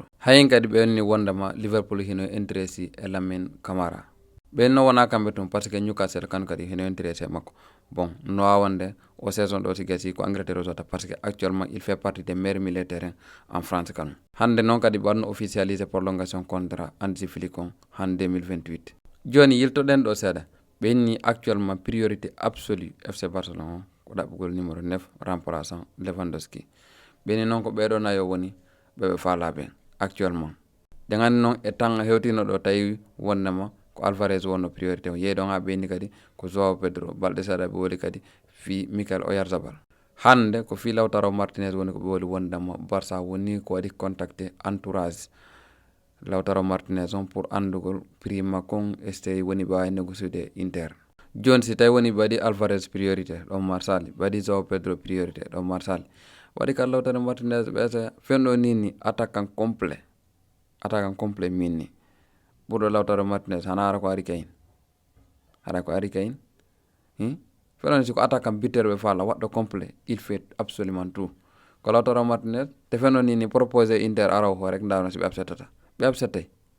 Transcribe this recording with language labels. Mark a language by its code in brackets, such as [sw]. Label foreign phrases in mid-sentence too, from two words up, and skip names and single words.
[ff] Hayin kadi ɓenni wondama Liverpool hino intéressé e Lamine Camara. ɓen no wona kamɓe tun [fr] par ce que [ff] Newcastle kan kadi hino intéressé makko. Bon no wawonde o saison ɗo si gasi ko Angleterre o jota [fr] par ce que actuellement il fait partie des meilleurs milieux terrain en France [ff] kan. Hande noon kadi ɓanno officialisé [fr] prolongation contrat [ff] Hansi Flick on han 2028. Joni yiltoɗen ɗo seeɗa ɓenni actuellement [fr] priorité absolue FC Barcelone [ff] ko ɗaɓɓugol [fr] numéro 9 remplaçant Lewandowski. [ff] ɓeni noon ko ɓeɗo nayo woni ɓeɓe faalaɓe actuellement ɗe gandi noon e temps hewtino ɗo tawi wonnema ko Alvarez wonno priorité o yeeɗon ha ɓeyni kadi ko Joao Pedro balɗe seeɗa ɓe woli kadi fi Mikel Oyarzabal. Hande ko fi Lautaro Martinez woni ko ɓe woli wondema Barça woni ko waɗi [fr] contacté entourage [ff] Lautaro Martinez on pour andugol prix makko e so tawi woni ɓe wawi négociude Inter. Joni si tawi woni ɓe waɗi Alvarez priorité ɗon Marsali ɓe waɗi Joao Pedro priorité ɗon Marsali waɗi kala Lautaro Martinez ɓeese fenɗo ni [fr] attaquant complet [ff] minni ɓurɗo Lautaro Martinez hana ara ko Harry Kane fenon si ko [fr] attaquant buteur [ff] ɓe faala waɗɗo [fr] complet il fait absolument tout [ff] ko Lautaro Martinez te fenon ni proposé Inter araw ho rek ndano si ɓe absettata ɓe absettay